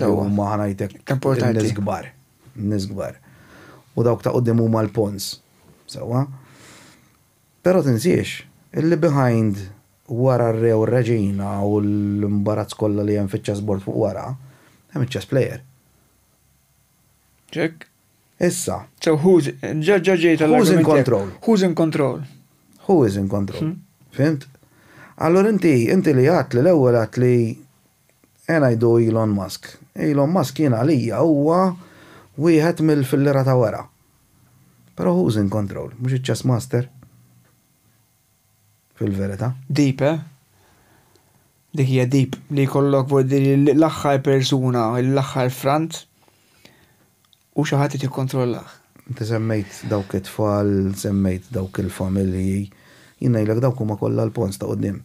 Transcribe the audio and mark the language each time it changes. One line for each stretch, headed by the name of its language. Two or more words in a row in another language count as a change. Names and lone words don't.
Maltese: Huma ħanajtek nies kbar. U dawk ta' quddiem huma l-pons. Sewa. Però tinsiex, illi behind wara r-re u r-reġina u l-imbarazz kollha li hemm fiċ-chessboard fuq wara, hemm iċ-chess player. Check. Issa.
English: So who's in control? Who's in control? Who is in control?
Maltese: Fimt? Allora inti li għat li l-ewwel għat li ngħidu Elon Musk. Elon Musk jiena għalija huwa wieħed mill-fillera ta' wara.
English: Però who's in control?
Maltese: Mhux iċ-chess master? Fil-verità. Deep, Dik hija deep li jkollok l-aħħar persuna, l-aħħar front u xi ħadd jikkontrollah. Inti semmejt dawk it-tfal, semmejt dawk il-familji, jien ngħidlek dawk huma kollha l-pons ta' quddiem.